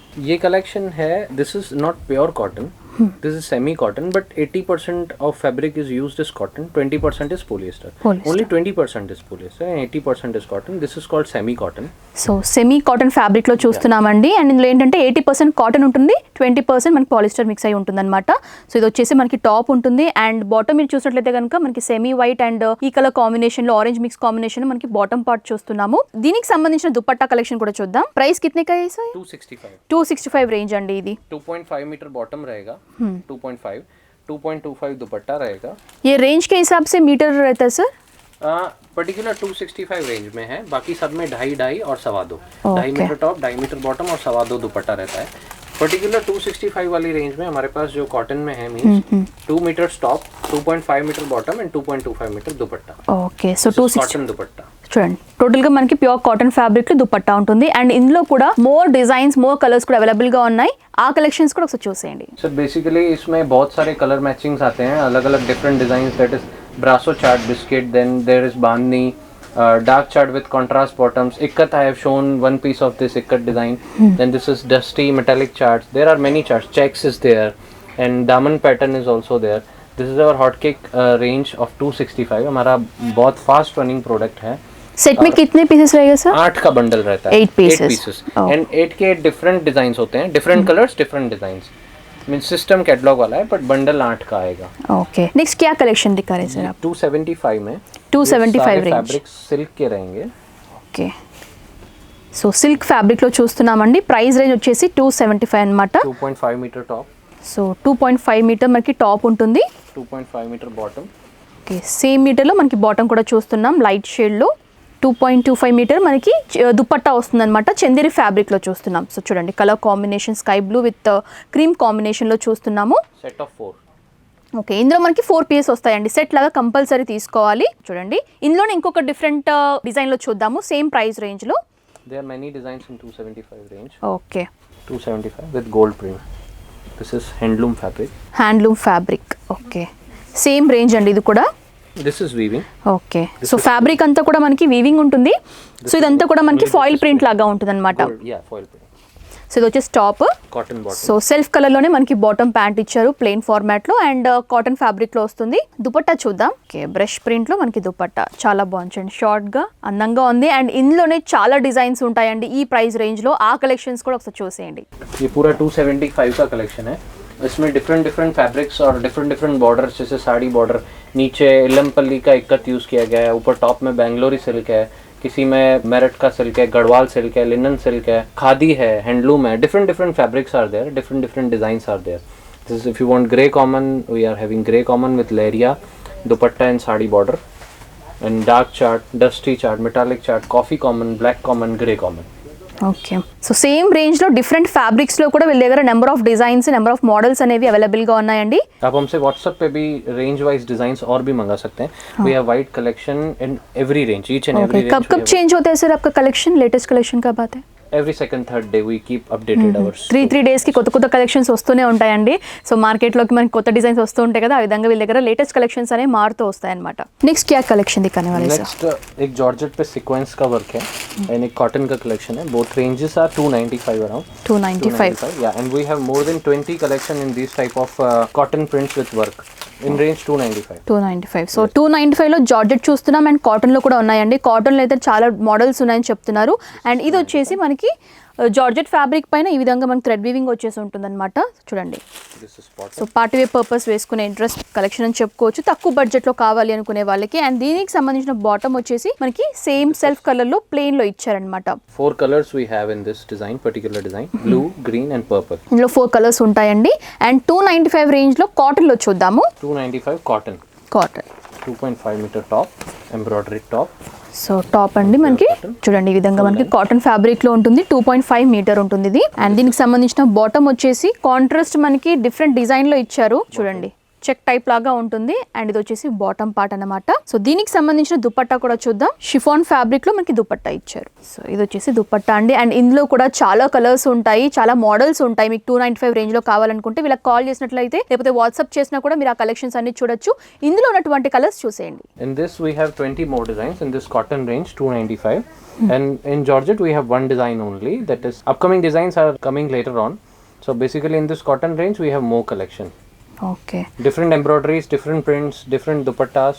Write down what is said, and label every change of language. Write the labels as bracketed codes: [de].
[hi] ये कलेक्शन है, [en] This is not pure cotton, this is semi cotton, but 80% of fabric is used is cotton, 20% is polyester. Only 20% is polyester and 80% is cotton. This is called semi cotton. [te] So semi cotton ఫ్యాబ్రిక్లో చూస్తున్నామండి. And ఇందులో ఏంటంటే 80% cotton ఉంటుంది, 20% మనకి polyester mix అయి ఉంటుంది అనమాట. So ఇది వచ్చేసి మనకి టాప్ ఉంటుంది అండ్ బాటమ్ మీరు చూసినట్లయితే కనుక మనకి సెమీ వైట్ అండ్ ఈ కలర్ కాంబినేషన్లో ఆరెంజ్ మిక్స్ కాంబినేషన్ మనకి బాటమ్ పార్ట్ చూస్తున్నాము. దీనికి సంబంధించిన దుపట్టా కలెక్షన్ కూడా చూద్దాం. [hi] ప్రైస్ కితనే का है सर? [te] 265 रेंज अंडी. ఇది [hi] 2.5 मीटर बॉटम रहेगा, 2.5, 2.25 दुपट्टा रहेगा. ये रेंज के हिसाब से मीटर रहता है सर? पर्टिकुलर 265 रेंज में है, बाकी सब में 2.5 और 2.25, 2.5 मीटर टॉप, 2.5 मीटर बॉटम और 2.25 दुपट्टा रहता है. पर्टिकुलर 265 वाली रेंज में हमारे पास जो कॉटन में है means 2 metre top, 2.5 metre bottom and 2.25 metre dupatta. Okay so 260 cotton दुपट्टा. [te] చూడండి టోటల్గా మనకి ప్యూర్ కాటన్ ఫ్యాబ్రిక్లో దుపట్టా ఉంటుంది. అండ్ ఇందులో కూడా మోర్ డిజైన్స్ మోర్ కలర్స్ కూడా అవైలబుల్గా ఉన్నాయి. ఆ కలెక్షన్స్ కూడా ఒకసారి చూసేయండి. [hi] सर बेसिकली इसमें बहुत सारे कलर मैचिंग्स आते हैं, अलग अलग different design. [en] That is brasso chart biscuit, then there is bandhani, dark chart with contrast bottoms. Ikkat I have shown one piece of this ikkat design. Then this is dusty metallic charts. There are many charts. Checks is there and daman pattern is also there. This is our hot cake range of 265. [hi] हमारा बहुत fast running product है. Set में कितने pieces रहेगा sir? 8 का bundle रहता है. [en] 8 pieces. [hi] And 8 के डिफरेंट डिजाइंस होते हैं, different colours different designs. Mean system catalogue वाला है बट बंडल 8 का आएगा. ओके नेक्स्ट क्या कलेक्शन दिखा रहे हैं सर आप? 275 में 275 रेंज. फैब्रिक सिल्क के रहेंगे. [te] ఓకే సో సిల్క్ ఫ్యాబ్రిక్లో చూస్తున్నామండి. ప్రైస్ రేంజ్ వచ్చేసి 275 అనమాట. [hi] 2.5 मीटर टॉप, [te] సో 2.5 మీటర్ మనకి టాప్ ఉంటుంది. [hi] 2.5 मीटर बॉटम. [te] ఓకే సేమ్ మీటర్లో మనకి బాటమ్ కూడా చూస్తున్నాం లైట్ షేడ్లో. 2.25 మీటర్ మనకి దుపట్టా వస్తుందన్నమాట. చందేరి ఫ్యాబ్రిక్లో చూస్తున్నాం. సో చూడండి colour combination sky blue with cream కాంబినేషన్లో చూస్తున్నాము. [en] Set of 4. [te] ఓకే ఇందులో మనకి 4 పీసెస్ వస్తాయండి. సెట్ లాగా కంపల్సరీ తీసుకోవాలి. చూడండి ఇందులోనే ఇంకొక డిఫరెంట్ డిజైన్లో చూద్దాము సేమ్ ప్రైస్ రేంజ్లో. [en] There are many designs in 275 range. Okay 275 with gold print. This is handloom fabric. [te] Handloom fabric. Okay same range అండి ఇది కూడా. [en] This is weaving. [te] Okay so fabric అంతా కూడా మనకి వీవింగ్ ఉంటుంది. సో ఇదంతా కూడా మనకి ఫాయిల్ ప్రింట్ లాగా ఉంటుంది అనమాట. [en] Gold, yeah, foil print. [te] So ఇది వచ్చేసి top. [en] Cotton bottom. [te] So self కలర్లోనే మనకి బాటమ్ ప్యాంట్ ఇచ్చారు ప్లెయిన్ ఫార్మాట్లో అండ్ కాటన్ ఫ్యాబ్రిక్లో వస్తుంది. దుపట్టా చూద్దాం. ఓకే బ్రష్ ప్రింట్లో మనకి దుపట్టా చాలా బాగుంది, షార్ట్గా అందంగా ఉంది. అండ్ ఇందులోనే చాలా డిజైన్స్ ఉంటాయండి ఈ ప్రైస్ రేంజ్లో. ఆ కలెక్షన్స్ కూడా ఒకసారి చూసేయండి. [hi] ये पूरा 275 का कलेक्शन है. इसमें डिफरेंट डिफरेंट फैब्रिक्स और डिफरेंट डिफरेंट बॉर्डर्स, जैसे साड़ी बॉर्डर, नीचे इलमपल्ली का इक्कत यूज़ किया गया है, ऊपर टॉप में बेंगलोरी सिल्क है, किसी में मेरठ का सिल्क है, गढ़वाल सिल्क है, लिनन सिल्क है, खादी है, हैंडलूम है. [en] Different different fabrics are there, different different designs are there. This is if you want grey common, we are having grey common with leheriya dupatta and sari border, and dark chart, dusty chart, metallic chart, coffee common, black common, grey common. [te] Okay so same రేంజ్లో different ఫ్యాబ్రిక్స్లో కూడా వీళ్ళ దగ్గర number of designs number of models అనేవి అవైలబుల్గా ఉన్నాయండి. [hi] आप हमसे WhatsApp पे भी रेंज वाइज डिजाइन और भी मंगा सकते हैं. [en] we have wide collection in every range, each and every [hi] okay कब कब चेंज होता है सर आपका कलेक्शन? लेटेस्ट कलेक्शन कब आता है? [en] Every second third day we keep updated ours. [te] 3 డేస్కి కొత్త కొత్త కలెక్షన్స్ వస్తూనే ఉంటాయండి. సో మార్కెట్లోకి మనకి కొత్త డిజైన్స్ వస్తూ ఉంటాయి కదా, ఆ విధంగా వీళ్ళ దగ్గర లేటెస్ట్ కలెక్షన్స్ అనేవి మారుతూ వస్తాయి అనమాట. [hi] నెక్స్ట్ क्या कलेक्शन दिखाने वाले सर? नेक्स्ट एक जॉर्जेट पे सीक्वेंस का वर्क है एंड एक कॉटन का कलेक्शन है. [en] Both ranges are 295 around. 295. Yeah, and we have more than 20 collection in these type of cotton prints with work in range 295. 295. [te] So 295లో georgette చూస్తున్నాం and కాటన్లో కూడా ఉన్నాయండి. కాటన్లో అయితే చాలా మోడల్స్ ఉన్నాయని చెప్తున్నారు. అండ్ ఇది వచ్చేసి మనకి జార్జెట్ ఫ్యాబ్రిక్ పైన ఈ విధంగా మనకి థ్రెడ్ వీవింగ్ వచ్చేసి ఉంటుందన్నమాట. చూడండి, [en] This is bottom. [te] So party wear purpose వేసుకునే డ్రెస్ కలెక్షన్ అని చెప్పుకోవచ్చు, తక్కువ బడ్జెట్ లో కావాలి అనుకునే వాళ్ళకి. అండ్ దీనికి సంబంధించిన బాటమ్ వచ్చేసి మనకి సేమ్ సెల్ఫ్ కలర్ లో ప్లెయిన్ లో ఇచ్చారనమాట. [en] 4 colors we have in this design, particular design: blue, green and purple. [te] ఇందులో 4 కలర్స్ ఉంటాయండి. అండ్ 295 రేంజ్ లో కాటన్ లో చూద్దాము. [en] 295 cotton. [te] Cotton [en] 2.5 meter top, embroidery top. [te] So top అండి మనకి చూడండి ఈ విధంగా మనకి కాటన్ ఫ్యాబ్రిక్ లో ఉంటుంది. 2.5 మీటర్ ఉంటుంది ఇది. అండ్ దీనికి సంబంధించిన బాటమ్ వచ్చేసి కాంట్రాస్ట్ మనకి డిఫరెంట్ డిజైన్ లో ఇచ్చారు. చూడండి, చెక్ టైప్ లాగా ఉంటుంది. అండ్ ఇది వచ్చేసి బాటమ్ పార్ట్ అన్నమాట. సో దీనికి సంబంధించిన దుపట్టా కూడా చూద్దాం. షిఫాన్ ఫ్యాబ్రిక్ లో మనకి దుపట్టా ఇచ్చారు. సో ఇది వచ్చేసి దుపట్టా అండి. అండ్ ఇందులో కూడా చాలా కలర్స్ ఉంటాయి, చాలా మోడల్స్ ఉంటాయి. మీకు 295 రేంజ్ లో కావాలనుకుంటే వీళ్ళకి కాల్ చేసినట్లయితే లేకపోతే వాట్సాప్ చేసినా కూడా మీరు ఆ కలెక్షన్స్ అన్ని చూడొచ్చు. ఇందులో ఉన్నటువంటి కలర్స్ చూసేయండి. [en] In this we have 20 more designs in this cotton range, 295. And in Georgette we have one design only, that is upcoming designs are coming later on. So basically in this cotton range we have more collection. Okay, Different embroideries, different prints, different dupattas.